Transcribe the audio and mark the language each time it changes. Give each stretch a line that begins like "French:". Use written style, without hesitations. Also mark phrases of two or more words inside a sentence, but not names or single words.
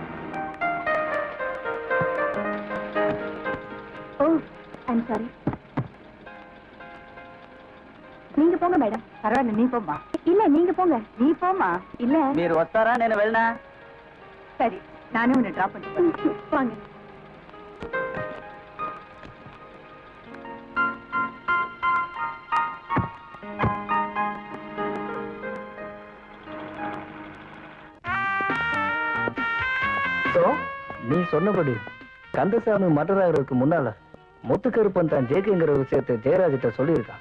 English: oh I'm sorry.
Tamil: நீங்க போங்க மேடம்.
Telugu: పర్వాలేదు నీ పోమ్మా.
Tamil: இல்ல நீங்க போங்க.
Telugu: నీ పోమ్మా.
Tamil: இல்ல
Telugu: మీరు వస్తారా నేను వెళ్ళనా?
Tamil: சரி நானே உன்னை டிராப் பண்ணிட்டு வாங்க. நீ சொன்னபடி கந்தசாமி மர்டராகிறதுக்கு முன்னால முத்துக்கருப்பன் தான் ஜேகேங்கிற விஷயத்தை ஜெயராஜிட்ட சொல்லியிருக்கான்.